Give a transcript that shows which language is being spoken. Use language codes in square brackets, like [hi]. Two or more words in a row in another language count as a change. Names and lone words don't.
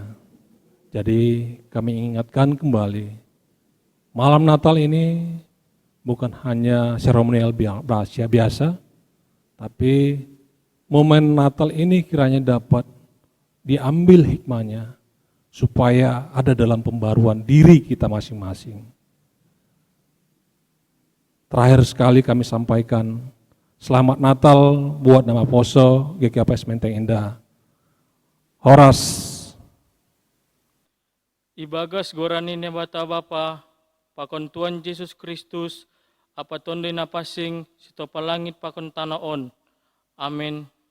[id] Jadi kami ingatkan kembali, malam Natal ini bukan hanya seremonial biasa, tapi momen Natal ini kiranya dapat diambil hikmahnya supaya ada dalam pembaruan diri kita masing-masing. Terakhir sekali kami sampaikan selamat Natal buat Nama Poso GKPS Menteng Indah. [bts] Horas. Ibagas gorani nebata Bapa, pakon Tuhan Yesus Kristus, apa tondo napasing, sito palangit pakon tanaon. Amin.